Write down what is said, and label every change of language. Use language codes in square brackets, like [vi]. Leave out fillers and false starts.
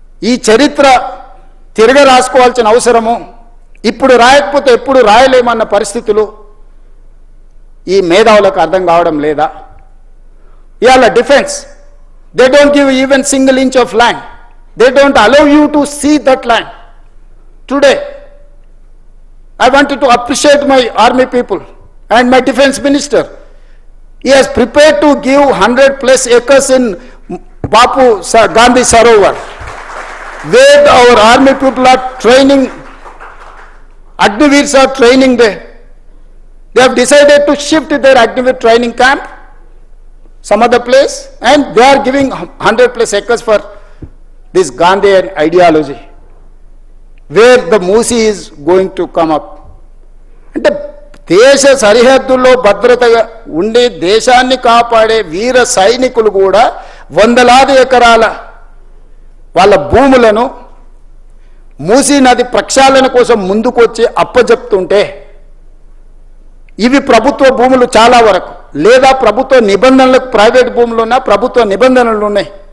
[te] ఈ చరిత్ర తిరగ రాసుకోవాల్సిన అవసరము ఇప్పుడు రాయకపోతే ఎప్పుడు రాయలేమన్న పరిస్థితులు ఈ మేధావులకు అర్థం కావడం లేదా? ఇవాళ [en] Defence, they don't give even single inch of land, they don't allow you to see that land. Today I wanted to appreciate my army people and my defense minister. He has prepared to give 100+ acres in Bapu Gandhi Sarovar, where our army people are training, Agniveers are training there. They have decided to shift their Agniveer training camp some other place, and they are giving 100+ acres for this Gandhian ideology, where the Musi is going to come up. [te] అంటే దేశ సరిహద్దుల్లో భద్రతగా ఉండే దేశాన్ని కాపాడే వీర సైనికులు కూడా వందలాది ఎకరాల వాళ్ళ భూములను మూసీ నది ప్రక్షాళన కోసం ముందుకొచ్చి అప్పజెప్తుంటే, ఇవి ప్రభుత్వ భూములు చాలా వరకు, లేదా ప్రభుత్వ నిబంధనలకు ప్రైవేట్ భూములు ఉన్నా ప్రభుత్వ నిబంధనలు ఉన్నాయి.